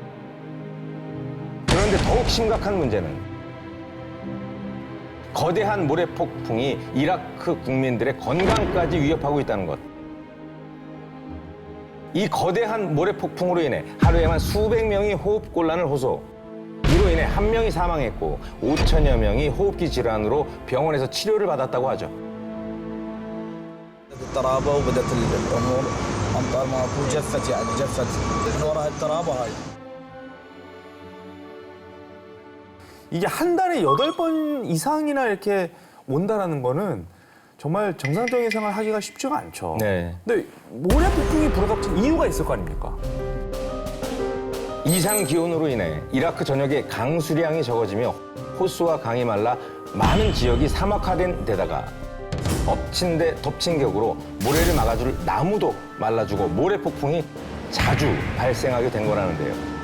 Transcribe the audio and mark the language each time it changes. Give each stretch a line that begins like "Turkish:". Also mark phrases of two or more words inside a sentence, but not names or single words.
Korean: 그런데 더욱 심각한 문제는 거대한 모래폭풍이 이라크 국민들의 건강까지 위협하고 있다는 것. 이 거대한 모래폭풍으로 인해 하루에만 수백 명이 호흡곤란을 호소. 이로 인해 1명이 사망했고 5천여 명이 호흡기 질환으로 병원에서 치료를 받았다고 하죠.
Arabic: الترابه وبدات الامور امطار ماكو جفت يعني جفت من وراء الترابه هاي.
Korean: 이게 한 달에 8번 이상이나 이렇게 온다라는 거는 정말 정상적인 생활 하기가 쉽지가 않죠. 네. 근데 모래 폭풍이 불어닥친 이유가 있을 거 아닙니까? 이상 기온으로 인해 이라크 전역에 강수량이 적어지며 호수와 강이 말라 많은 지역이 사막화된 데다가 엎친 데 덮친 격으로 모래를 막아줄 나무도 말라주고 모래 폭풍이 자주 발생하게 된 거라는데요.